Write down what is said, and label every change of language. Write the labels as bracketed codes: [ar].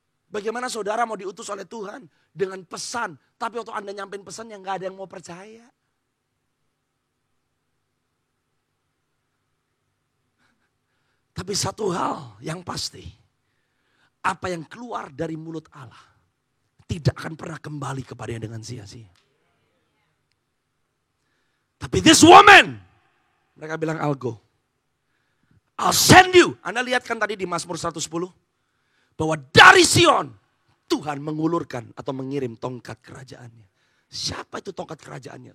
[id] Bagaimana saudara mau diutus oleh Tuhan dengan pesan, tapi waktu Anda nyampein pesan yang nggak ada yang mau percaya. Tapi satu hal yang pasti, apa yang keluar dari mulut Allah tidak akan pernah kembali kepadanya dengan sia-sia. [en] Tapi this woman, [id] mereka bilang [en] I'll go. I'll send you. [id] Anda lihat kan tadi di Mazmur 110. Bahwa dari Sion, Tuhan mengulurkan atau mengirim tongkat kerajaannya. Siapa itu tongkat kerajaannya?